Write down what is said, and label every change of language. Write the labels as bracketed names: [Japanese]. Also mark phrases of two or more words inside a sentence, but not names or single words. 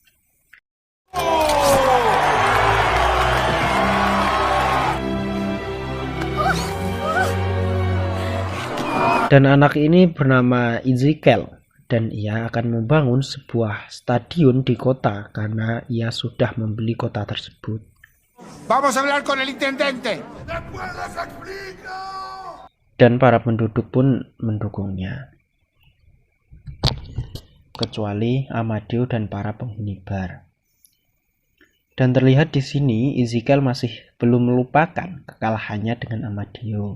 [Indonesian] Dan anak ini bernama Ezekiel dan ia akan membangun sebuah stadion di kota karena ia sudah membeli kota tersebut. [Spanish] Vamos a hablar con el intendente. [Indonesian] Dan para penduduk pun mendukungnya, kecuali Amadeo dan para penghuni bar. Dan terlihat di sini Ezekiel masih belum melupakan kekalahannya dengan Amadeo.